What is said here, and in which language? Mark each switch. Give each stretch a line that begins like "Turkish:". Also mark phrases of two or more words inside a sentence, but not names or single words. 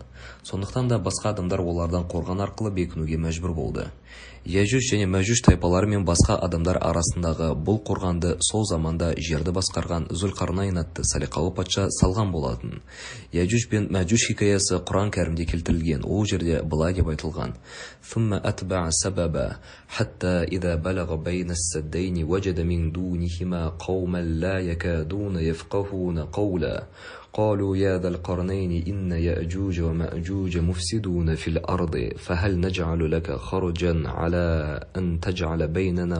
Kazakh: Сондықтан да басқа адамдар олардан қорған арқылы бекінуге мәжбүр болды. Яжуж және Мәжуж тайпалары мен басқа адамдар арасындағы бұл қорғанды сол заманда жерді басқарған Зүлқарнайн атты салиқалы патша салған болатын. Яжуж бен Мәжуж хикаясы Құран кәрімде келтірілген. Ол жерде былай деп айтылған:
Arabic: "ثم أتبع سببا حتى إذا بلغ بين السدين وجد من دونهما قوما لا يكادون يفقهون قولا قالوا يا ذا القرنين إن يأجوج ومأجوج مفسدون في الأرض فهل نجعل لك خرجا على أن تجعل بيننا